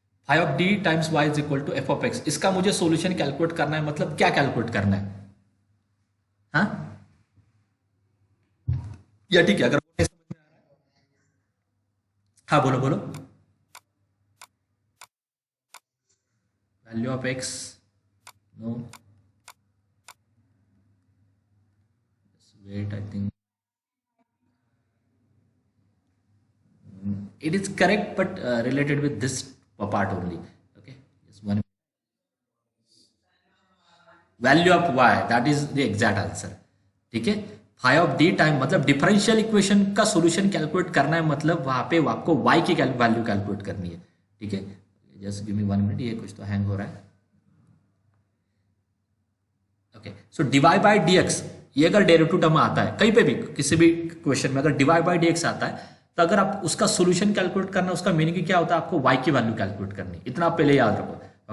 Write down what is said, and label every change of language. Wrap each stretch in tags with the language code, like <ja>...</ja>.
<en>Phi of D times Y is equal to F of X.</en> <hi>इसका मुझे solution calculate करना है, मतलब क्या कैलकुलेट करना है? हाँ, या ठीक है, अगर समझ में आ रहा है, हाँ बोलो बोलो।</hi> <en>value of X, no, wait, I think it is correct, but related with this part only, okay, just one, value of y, that is the exact answer,</en> <hi>ठीक है। फाई ऑफ डी टाइम मतलब differential equation का solution calculate करना है, मतलब वहां पे आपको y की वैल्यू कैलकुलेट करनी है, ठीक है।</hi> <en>just give me 1 minute,</en> <hi>ये कुछ तो हैंग हो रहा है। Okay, so D Y by D x, ये अगर डेरिवेटिव टर्म आता है कहीं पे भी किसी भी क्वेश्चन में, अगर डीवाई बाई डी एक्स आता है तो अगर आप उसका सोल्यूशन कैलकुलेट करना, उसका मीनिंग क्या होता है, आपको y की वैल्यू कैलकुलेट करनी, इतना आप पहले याद रखो।</hi>